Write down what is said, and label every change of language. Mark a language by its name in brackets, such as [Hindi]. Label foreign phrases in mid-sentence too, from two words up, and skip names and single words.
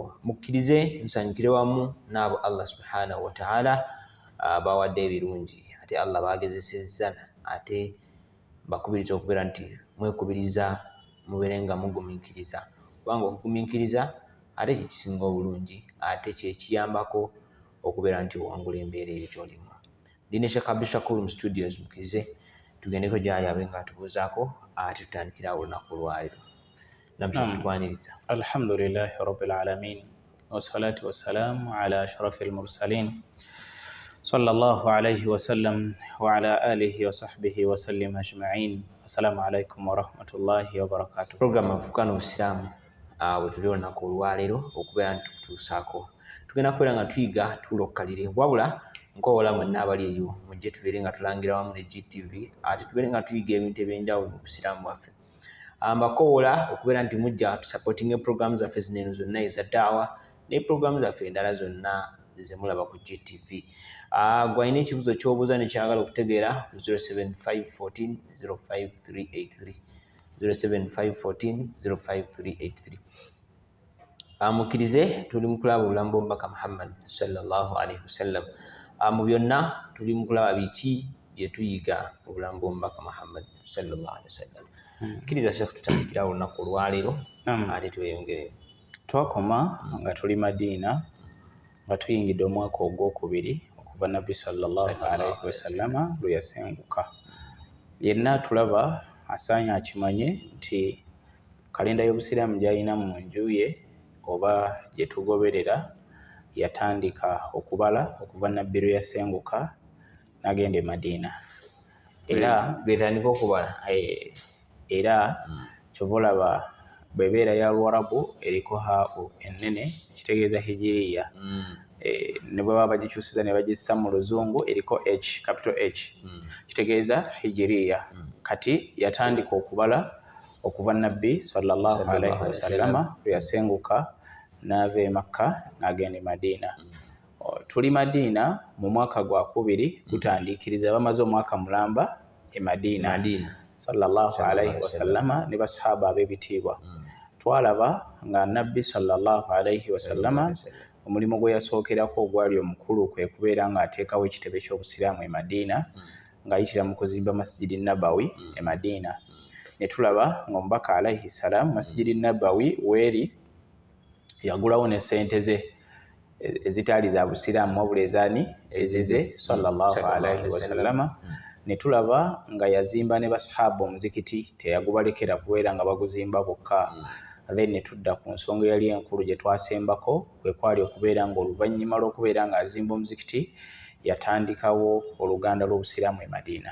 [Ganda] Mukkirize nsanyukire wamu n'abo [Arabic] الله سبحانه وتعالى [Ganda] bawadde ebirungi ate Allah bagezesezza ate bakubiriza okubeera nti mwekubiriza mubeere nga mugumiikiriza, kubanga okugumiikiriza ate kyekisinga obulungi ate kyekiyambako okubeera nti owangula embeera eyo gy'olimu. Ndine Sheikh Abdul Shakur mu studios, mukkirize tugendeko gy'ali abe nga atubuuzaako ate tutandikira olunaku olwaleero. Namushafu tukwaniriza. [Arabic] الحمد لله رب العالمين والصلاة والسلام على أشرف المرسلين صلى الله عليه وسلم وعلى آله وصحبه وسلم أجمعين. السلام عليكم ورحمة الله وبركاته. [Ganda] Program abavubuka n'obusiraamu bwe tuli olunaku olwaleero okubeera nti tukutuusaako tugenda kubeera nga tuyiga tulokkalire, wabula nkoowola mwenna abali eyo mujje tubeere nga tulangira wamu ne GTV ate tubeere nga tuyiga ebintu eby'enjawulo mu busiraamu bwaffe. Mbakoowola okubeera nti mujja tusupportinga programu zaffe zino eno zonna eza daawa ne programu zaffe endala zonna ze mulaba ku GTV. Gwalina ekibuzo ky'obuuza ne kyagala okutegeera ku 07514 05383 07514 05383. Mukkirize tuli mu kulaba obulamu bw'omubaka Muhammad [Arabic] صلى الله عليه وسلم. [Ganda] Mu byonna tuli mu kulaba biki bye tuyiga obulamu bw'omubaka Muhammad [Arabic] صلى الله عليه وسلم. [Ganda] Kkiriza Sheikh tutandikira olunaku olwaleero ate tweyongere. Twakoma nga tuli Madiina nga tuyingidde omwaka ogwokubiri okuva Nabbi [Arabic] صلى الله عليه وسلم [Ganda] lwe yasenguka. Yenna tulaba asaanye akimanye nti kalenda y'obusiraamu gy'alina mu nju ye oba gye tugoberera yatandika okubala okuva Nabbi lwe yasenguka n'agenda e Madiina. Era betandika okubala era kyova olaba bwebeera ya Luwarabu eriko haau ennene kitegeeza hijiriya. Ne bwe baba bagikyusiza ne bagissa mu Luzungu eriko H, [English] capital H, [Ganda] kitegeeza hijiriya. Kati yatandika okubala okuva Nabbi [Arabic] صلى الله عليه وسلم [Ganda] lwe yasenguka n'ava e Makka n'agenda e Madiina. Tuli Madiina mu mwaka gwa kubiri gutandikiriza bamaze omwaka mulamba e Madiina [Arabic] صلى الله عليه وسلم [Ganda] ne basahaba ab'ebitiibwa. Twalaba nga Nabbi [Arabic] صلى الله عليه وسلم [Ganda] omulimu gwe yasookerako ogwali omukulu kwe kubeera ng'ateekawo ekitebe ky'obusiraamu e Madiina ng'ayitira mu kuzimba Masjidi Nabawi e Madiina. Ne tulaba ng'omubaka [Arabic] عليه السلام [Ganda] Masjidi Nabawi weeri yagulawo ne ssente ze ezitaali za busiraamu wabula ezaani ezize [Arabic] صلى الله عليه وسلم. [Ganda] Ne tulaba nga yazimba ne basahaba omuzikiti, teyagubalekera kubeera nga baguzimba bokka. Then ne tudda ku nsonga eyali enkulu gye twasembako kwe kwali okubeera ng'oluvannyuma lw'okubeera ng'azimba omuzikiti yatandikawo oluganda lw'obusiraamu e Madiina.